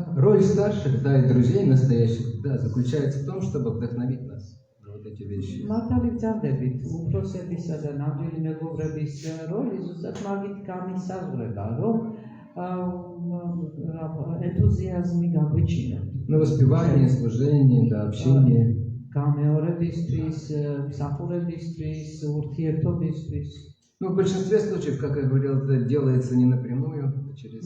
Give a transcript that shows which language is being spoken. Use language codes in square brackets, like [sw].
[ru] Роль старших, да, и друзей настоящих, да, заключается в том, чтобы вдохновить нас на вот эти вещи. [ka] მართალი გძარდებით, უფროსებისა და ნამდვილი მეგობრების როლი ზუსტად მაგით გამისაზღვრება, რომ ენთუზიაზმი გაგვიჩინოთ. [ru] На воспевание, служение, да, общение. [ka] გამეორებისთვის, მსახურებისთვის, ურთიერთობისთვის. [ru] Ну, в большинстве случаев, как я говорил, это делается не напрямую, а через...